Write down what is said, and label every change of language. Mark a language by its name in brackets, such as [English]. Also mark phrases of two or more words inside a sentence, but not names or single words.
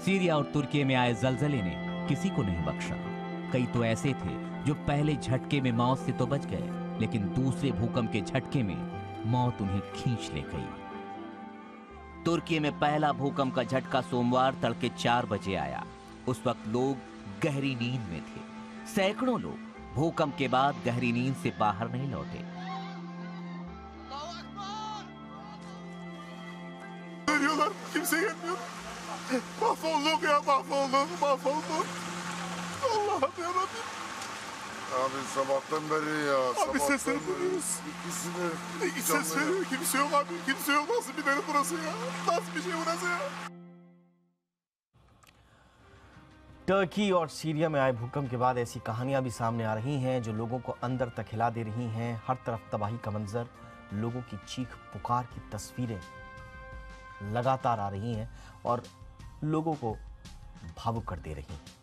[Hindi] सीरिया और तुर्की में आए जलजले ने किसी को नहीं बख्शा। कई तो ऐसे थे जो पहले झटके में मौत से तो बच गए, लेकिन दूसरे भूकंप के झटके में मौत उन्हें खींच ले गई। तुर्की में पहला भूकंप का झटका सोमवार तड़के 4 बजे आया। उस वक्त लोग गहरी नींद में थे। सैकड़ों लोग भूकंप के बाद गहरी नींद से बाहर नहीं लौटे। [Turkish] Mahvolduk ya, mahvolduk. Allah'ım yarabbim. Abi sabahtan beri ya. Abi sesleri duyuyoruz. İkisini Ses veriyor, kimse yok abi, kimse yok. Nasıl bir deli burası ya? Nasıl bir şey burası ya? [Hindi] टर्की और सीरिया में आए भूकंप के बाद ऐसी कहानियां भी सामने आ रही हैं जो लोगों को अंदर तक हिला दे रही हैं। हर तरफ तबाही का मंजर, लोगों की चीख पुकार की तस्वीरें लगातार आ रही हैं और लोगों को भावुक कर दे रही हैं।